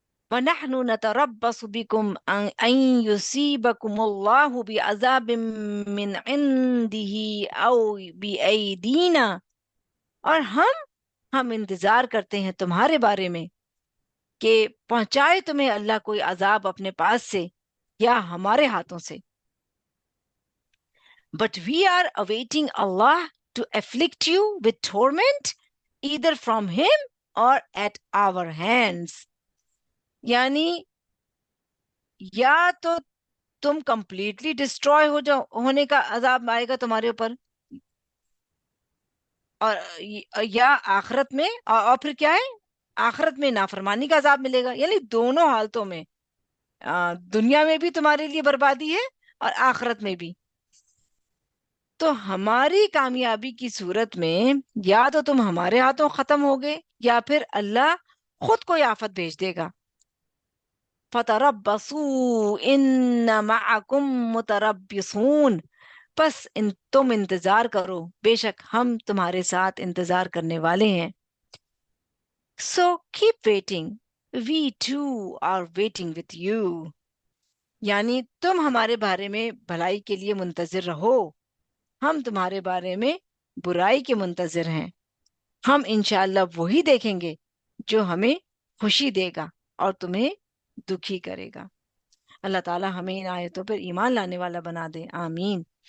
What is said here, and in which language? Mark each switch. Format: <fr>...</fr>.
<ar>وَنَحْنُ نَتَرَبَّصُ بِكُمْ أَن يُصِيبَكُمُ اللَّهُ بِعَذَابٍ مِّنْ عِنْدِهِ أَوْ بِأَيْدِينَا،</ar> <ur>اور ہم انتظار کرتے ہیں تمہارے بارے میں کہ پہنچائے تمہیں اللہ کوئی عذاب اپنے پاس سے یا ہمارے ہاتھوں سے.</ur> <en>But we are awaiting Allah to afflict you with torment either from him or at our hands.</en> <ur>یعنی یا تو تم</ur> <en>completely destroy</en> <ur>ہو جاؤ, ہونے کا عذاب آئے گا تمہارے اوپر, اور یا آخرت میں, اور پھر کیا ہے, آخرت میں نافرمانی کا عذاب ملے گا. یعنی دونوں حالتوں میں, دنیا میں بھی تمہارے لیے بربادی ہے اور آخرت میں بھی. تو ہماری کامیابی کی صورت میں یا تو تم ہمارے ہاتھوں ختم ہوگے یا پھر اللہ خود کوئی آفت بھیج دے گا.</ur> <ar>فَتَرَبَّصُوا إِنَّ مَعَكُمْ مُتَرَبِّصُونَ,</ar> <ur>بس تم انتظار کرو, بے شک ہم تمہارے ساتھ انتظار کرنے والے ہیں.</ur> <en>So keep waiting, we too are waiting with you.</en> <ur>یعنی تم ہمارے بارے میں بھلائی کے لیے منتظر رہو, ہم تمہارے بارے میں برائی کے منتظر ہیں. ہم انشاءاللہ وہی دیکھیں گے جو ہمیں خوشی دے گا اور تمہیں دکھی کرے گا. اللہ تعالی ہمیں ان آیتوں پر ایمان لانے والا بنا دے, آمین.</ur>